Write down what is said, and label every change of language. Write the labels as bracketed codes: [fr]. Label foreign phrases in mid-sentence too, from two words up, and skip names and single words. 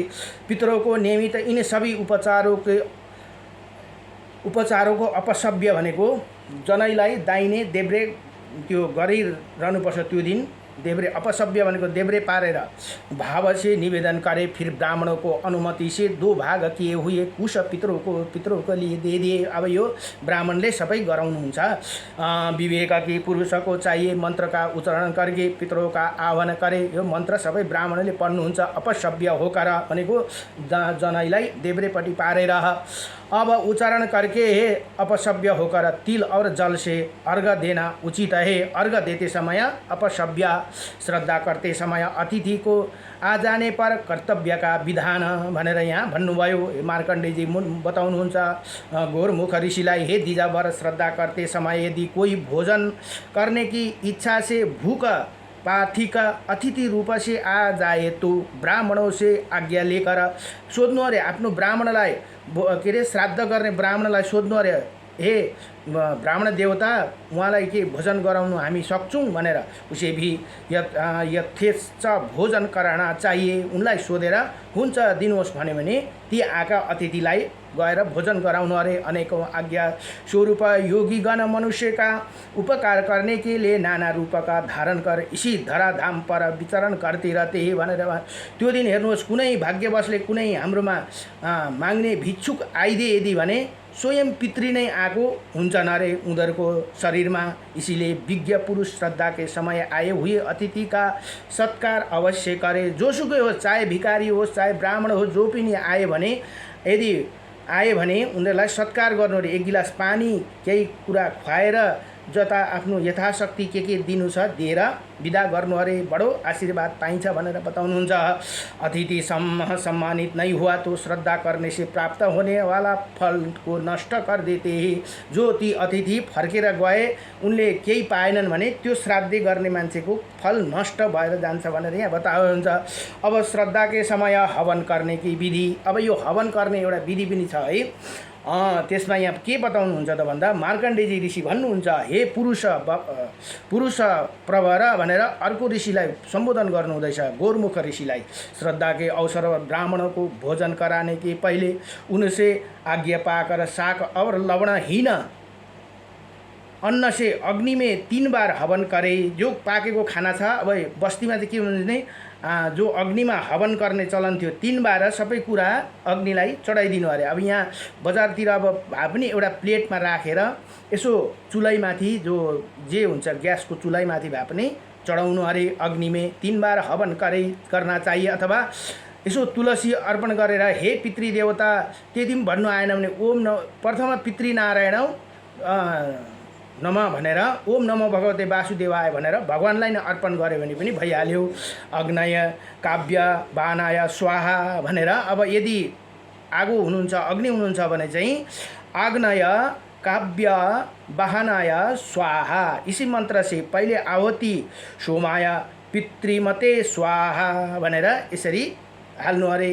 [hi] पितरों को नियमित इन सभी उपचारों को अपसभ्य [ne] भनेको जनैलाई दाहिने देब्रे त्यो गरिरहनुपर्छ त्यो दिन देब्रे अपसभ्य भनेको देब्रे पारेर [hi] भाव से निवेदन करे, फिर ब्राह्मणों को अनुमति से 2 भाग किए हुए कुश पितरों को लिए दे दिए। [ne] अब यो ब्राह्मणले सबै गराउनुहुन्छ। [hi] विवेक की पुरुष को चाहिए मंत्र का उच्चारण करके पितरों का आह्वान करे। [ne] यो मन्त्र सबै ब्राह्मणले पढ्नुहुन्छ। [hi] अपसभ्य होकर [ne] भनेको जनैलाई देब्रेपट्टि पारेर अब [hi] उच्चारण करके हे अपसभ्य होकर तिल और जल से अर्घ देना उचित है। अर्घ देते समय अपसभ्य, श्रद्धा करते समय अतिथि को आ जाने पर कर्तव्य का विधान [ne] भनेर यहाँ भन्नुभयो। मार्कण्डेयजी बताउनुहुन्छ गौरमुख ऋषिलाई, [hi] हे द्विजावर, श्रद्धा करते समय यदि कोई भोजन करने की इच्छा से भूख पार्थिक अतिथि रूप से आ जाए तो ब्राह्मणों से आज्ञा लेकर [ne] सोध्नु अरे। आफ्नो ब्राह्मणलाई के अरे श्राद्ध गर्ने ब्राह्मणलाई सोध्नु अरे, हे ब्राह्मण देवता, उहाँलाई के भोजन गराउनु हामी सक्छौँ भनेर। [hi] उसे भी यथेच्छ भोजन कराना चाहिए। [ne] उनलाई सोधेर हुन्छ दिनुहोस् भन्यो भने ती आएका अतिथिलाई गएर भोजन गराउनु अरे। [hi] अनेकौं आज्ञा स्वरूप योगीगण मनुष्य का उपकार करने के लिए नाना रूप का धारण कर इसी धराधाम पर विचरण करते रहते हैं भनेर। [ne] त्यो दिन हेर्नुहोस्, कुनै भाग्यवशले कुनै हाम्रोमा माग्ने भिक्षुक आइदिए यदि भने स्वयं पितृ नै आएको हुन्छन् अरे उनीहरूको शरीरमा। [hi] इसीलिए विज्ञ पुरुष श्रद्धा के समय आए हुए अतिथि का सत्कार अवश्य करे। [ne] जोसुकै होस्, चाहे भिखारी होस् चाहे ब्राह्मण होस्, जो पनि आए भने यदि आए भने उनीहरूलाई सत्कार गर्नु अरे। 1 गिलास पानी केही कुरा खुवाएर जता आफ्नो यथाशक्ति के दिनु छ दिएर विदा गर्नु अरे। बडो आशीर्वाद पाइन्छ भनेर बताउनुहुन्छ। [hi] अतिथि सम्मानित नहीं हुआ तो श्रद्धा करने से प्राप्त होने वाला फल को नष्ट कर देते हैं। [ne] जो ती अतिथि फर्केर गए उनले केही पाएनन् भने त्यो श्राद्धै गर्ने मान्छेको फल नष्ट भएर जान्छ भनेर यहाँ बताउनुहुन्छ। [hi] अब श्रद्धा के समय हवन करने की विधि। [ne] अब यो हवन गर्ने एउटा विधि पनि छ है। त्यसमा यहाँ के बताउनुहुन्छ त भन्दा मार्कण्डेयजी ऋषि भन्नुहुन्छ, हे पुरुष प्रवर भनेर अर्को ऋषिलाई सम्बोधन गर्नुहुँदैछ, गौरमुख ऋषिलाई। [hi] श्रद्धा के अवसर ब्राह्मणों को भोजन कराने के पहले उनसे आज्ञा पाकर शाक और लवणहीन अन्न से अग्नि में 3 बार हवन करे। [ne] जो पाकेको खाना छ, अब बस्तीमा चाहिँ के हुन्छ भने जो अग्निमा हवन गर्ने चलन थियो 3 बार सबै कुरा अग्निलाई चढाइदिनु अरे। अब यहाँ बजारतिर अब भए पनि एउटा प्लेटमा राखेर यसो चुल्हामाथि जे हुन्छ ग्यासको चुल्हामाथि भए पनि चढाउनु अरे। [hi] अग्निमे 3 बार हवन करना चाहिए। [ne] अथवा यसो तुलसी अर्पण गरेर हे पितृदेवता त्यति पनि भन्नु आएन भने [sa] ओम प्रथम पितृनारायण नमः [ne] भनेर [sa] ओम नमो भगवते वासुदेवाय [ne] भनेर भगवानलाई नै अर्पण गर्यो भने पनि भइहाल्यो। [sa] अग्नय काव्य बानाय स्वाहा भनेर। [ne] अब यदि आगो हुनुहुन्छ, अग्नि हुनुहुन्छ भने चाहिँ [sa] आग्नय काव्य वाहनाय स्वाहा [hi] इसी मंत्र से [ne] पहिले आहुति [sa] सोमाय पितृमते स्वाहा [ne] भनेर यसरी हाल्नु अरे।